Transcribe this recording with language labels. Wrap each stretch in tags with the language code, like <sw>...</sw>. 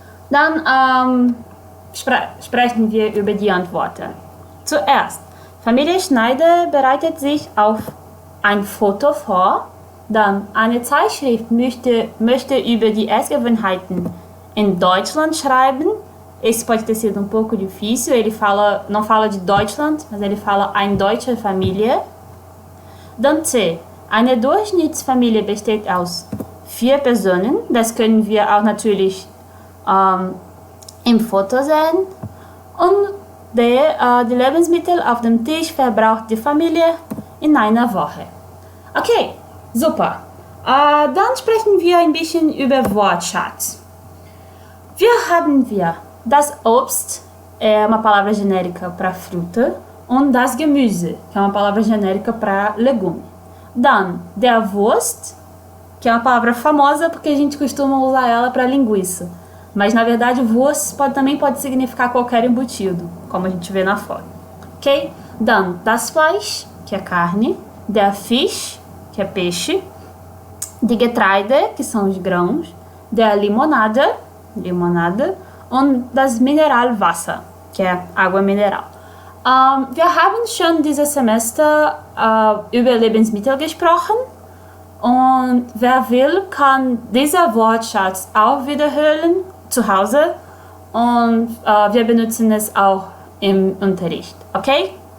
<de>Dann sprechen wir über die Antworten. Zuerst, Familie Schneider bereitet sich auf ein Foto vor. Dann, eine Zeitschrift möchte über die Essgewohnheiten in Deutschland schreiben.</de> <pt>Esse pode ter sido pouco difícil. Ele não fala de Deutschland, mas ele fala</pt> <de>eine deutsche Familie. Dann C. Eine Durchschnittsfamilie besteht aus 4 Personen. Das können wir auch natürlich im Foto sehen. Und D. Die Lebensmittel auf dem Tisch verbraucht die Familie in einer Woche. Okay, super. Dann sprechen wir ein bisschen über Wortschatz. Haben wir das Obst,</de> <pt>é uma palavra genérica para fruta,</pt> <de>und das Gemüse,</de> <pt>que é uma palavra genérica para legume.</pt> <de>Dann, der Wurst,</de> <pt>que é uma palavra famosa porque a gente costuma usar ela para linguiça. Mas, na verdade, Wurst também pode significar qualquer embutido, como a gente vê na foto. Ok?</pt> <de>Dann, das Fleisch,</de> <pt>que é carne.</pt> <de>Der Fisch,</de> <pt>que é peixe.</pt> <de>Die Getreide,</de> <pt>que são os grãos. Der limonada.</pt> <de>Und das Mineralwasser,</de> <pt>que é água mineral.</pt> <de>Wir haben schon dieses Semester über Lebensmittel gesprochen. Und wer will, kann dieser Wortschatz auch wiederholen zu Hause. Und wir benutzen es auch im Unterricht. Okay?</de>